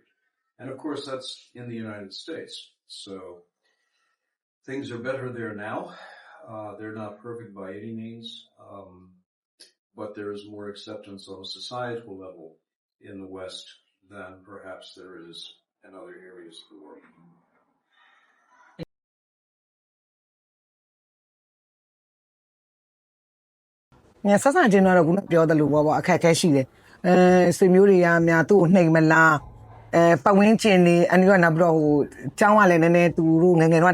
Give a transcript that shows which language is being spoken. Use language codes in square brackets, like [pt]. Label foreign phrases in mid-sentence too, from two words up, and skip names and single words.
[en] And of course that's in the United States. So things are better there now. They're not perfect by any means. But there is more acceptance on a societal level in the West than perhaps there is in other areas of the world. [my] ဆက်ဆံချင်းတော့ခုနပြောတယ်လို့ပေါ့အခက်အခဲရှိတယ်ဆွေမျိုးတွေကများသူ့ကိုနှိမ်မလားပတ်ဝန်းကျင်နေအန်ဒီကနောက်ပြီးတော့ကျောင်းကလည်းနည်းနည်းသူတို့ငငယ်တော့